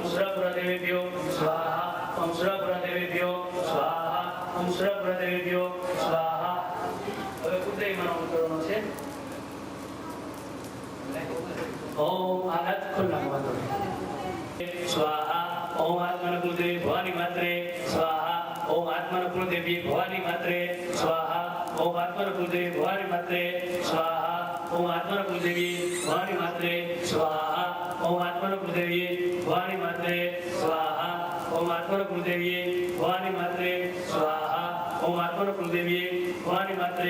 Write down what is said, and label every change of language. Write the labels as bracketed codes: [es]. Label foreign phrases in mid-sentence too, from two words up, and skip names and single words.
[sa] सुरपुरदेवेभ्यो स्वाहा ओम सुरपुरदेवेभ्यो स्वाहा ओम सुरपुरदेवेभ्यो स्वाहा [gu] હવે ઉદયમાં કરવાનો છે [sa] ओम आनंद खुल्ला मातो स्वाहा ओम आत्मन कुलदेवी भवानी मात्रे स्वाहा ओम आत्मन कुलदेवी भवानी मात्रे स्वाहा ओम आत्मन कुलदेवी भवानी मात्रे स्वाहा ओम आत्मन कुलदेवी भवानी मात्रे स्वाहा ओम आत्मन कुलदेवी भवानी मात्रे स्वाहा ओम आत्मन कुलदेवी भवानी मात्रे स्वाहा ओम आत्मन कुलदेवी भवानी मात्रे